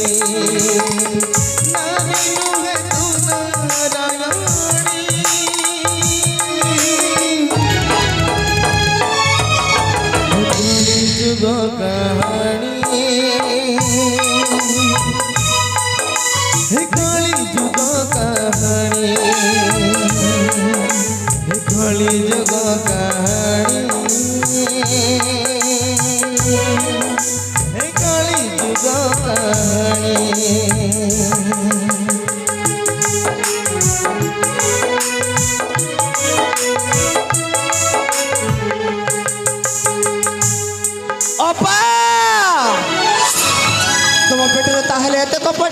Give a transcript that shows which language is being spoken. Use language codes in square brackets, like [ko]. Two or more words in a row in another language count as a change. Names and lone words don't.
[or] ନାରୀ ନୁହେଁ ତୁ ନାରାୟଣୀ, ଯୁଗ କାହାଣୀ, କଳି ଯୁଗ କାହାଣୀ, କଳି ଯୁଗ କାହାଣୀ, କଳି ଯୁଗ କାହାଣୀ। ଅପା ତମ ପେଟରେ ତାହେଲେ ଏତେ କପଟ।